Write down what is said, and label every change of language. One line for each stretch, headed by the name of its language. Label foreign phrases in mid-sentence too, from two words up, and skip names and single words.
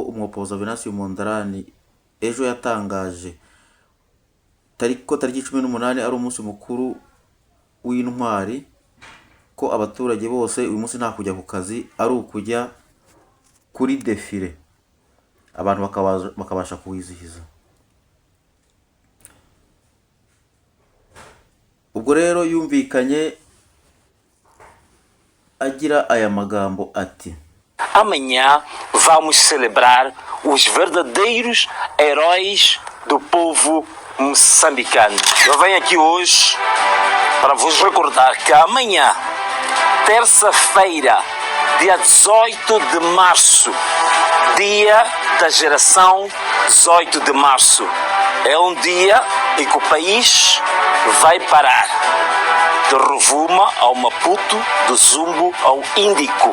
Kinyarwanda: umwopoza Venancio Mondlane ejo yatangaje tariki 18 ari umunsi mukuru w'intwari, ko abaturage bose uyu munsi nta kujya ku kazi, ari ukujya kuri defile abantu bakabasha kuwizihiza. Ubwo rero yumvikanye agira aya magambo ati:
Portuguese: amanhã vamos celebrar os verdadeiros heróis do povo moçambicano. Eu venho aqui hoje para vos recordar que amanhã, terça-feira, dia 18 de março, dia da geração 18 de março, é um dia em que o país vai parar de Rovuma ao Maputo, do Zumbo ao Índico.